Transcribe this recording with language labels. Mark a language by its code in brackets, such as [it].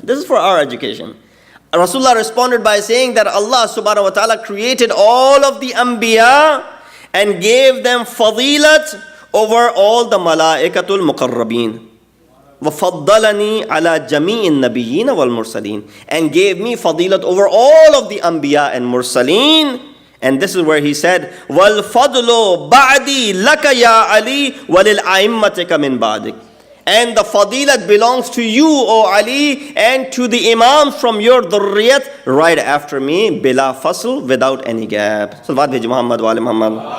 [en] This is for our education. Rasulullah responded by saying that Allah subhanahu wa ta'ala created all of the anbiya and gave them fadilat over all the malaikatul muqarrabin. [ar] وَفَضَّلَنِي عَلَى جَمِيعِ النَّبِيِّينَ وَالْمُرْسَلِينَ, [en] and gave me fadilat over all of the anbiya and mursaleen. And this is where he said, [ar] وَالْفَضْلُ بَعْدِي لَكَ يَا عَلِي وَلِلْأَئِمَّةِكَ مِنْ بَعْدِكَ. [en] And the fadilat belongs to you, O Ali, and to the Imams from your dhurriyat right after me, bila fasl, without any gap. [ar] Salawat bhi Muhammad wa ali Muhammad.